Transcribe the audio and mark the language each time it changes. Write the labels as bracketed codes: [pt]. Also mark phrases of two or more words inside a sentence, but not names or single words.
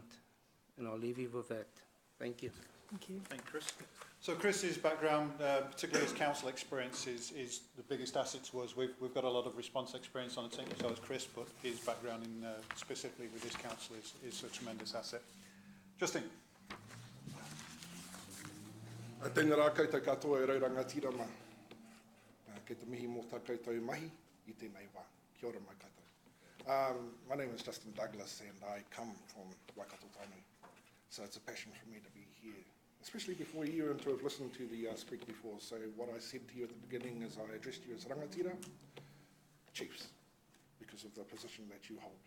[en] And I'll leave you with that. Thank you. Thank you. Thank you, Chris. So Chris's background, particularly his council experience, is the biggest asset to us. We've got a lot of response experience on the team, so has Chris, but his background in specifically with his council is a tremendous asset. Justin. [mi] Tēnā rā koutou katoa e raurangatira mā. Kei te mihi mō tā koutou mahi I tēnei wā. Kia ora mai koutou. [en] My name is Justin Douglas and I come from Waikato Tainui. So it's a passion for me to be here, especially before you and to have listened to the speak before. So what I said to you at the beginning is I addressed you as rangatira, chiefs, because of the position that you hold.